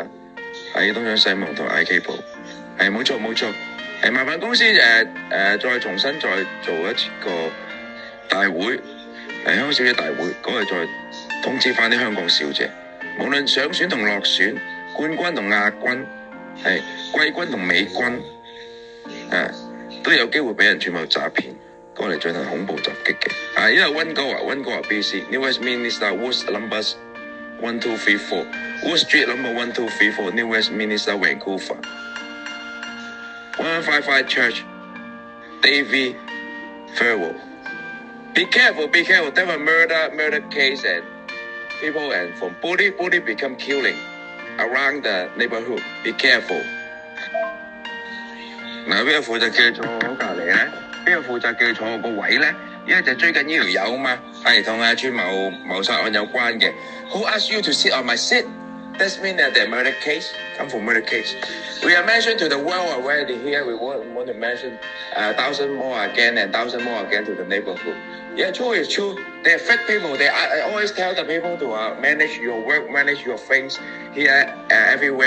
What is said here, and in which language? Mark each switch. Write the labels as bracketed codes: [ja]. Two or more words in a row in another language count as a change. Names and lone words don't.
[yue] 喺東張西望同 IK 部，係冇錯，係麻煩公司再重新再做一個大會，香港小姐大會嗰日再通知翻啲香港小姐，無論上選同落選，冠軍同亞軍，係季軍同美軍，都有機會俾人串謀詐騙，過嚟進行恐怖襲擊嘅。 [en] 呢度溫哥華 BC，New Westminster Woods Numbers 1234 Wood Street Number 1234 New Westminster Vancouver 1155 Church Davy Farewell. Be careful, there were murder case and people and from bully become killing around the neighborhood. Be careful. [yue] 嗱，邊個負責叫你坐我隔離咧？邊個負責叫你坐我個位咧？因為就追緊呢條友啊嘛，係同串謀殺案有關嘅。 [en] Who asked you to sit on my seat? That means that the murder case come from murder case. We are mentioned to the world already here. We want to mention 1,000 more again and 1,000 more again to the neighborhood. Yeah, true is true. They are fake people. They always tell the people to manage your work, manage your things here everywhere.